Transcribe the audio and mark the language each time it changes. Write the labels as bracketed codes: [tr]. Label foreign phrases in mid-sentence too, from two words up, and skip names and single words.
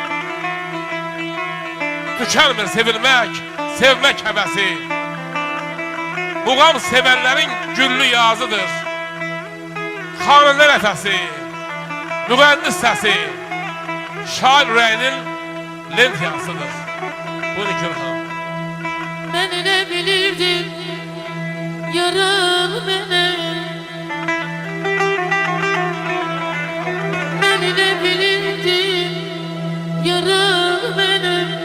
[az] Tükənmir sevilmək, sevmək həvəsi. Muğam sevənlərin güllü yazıdır. Xanəndə nəfəsi, müğənni səsi, şair ürəyinin lentiyasıdır. Bunu Gürhan. [tr] Ben ne bilirdim yaralı benim. Ben ne bilirdim yaralı benim.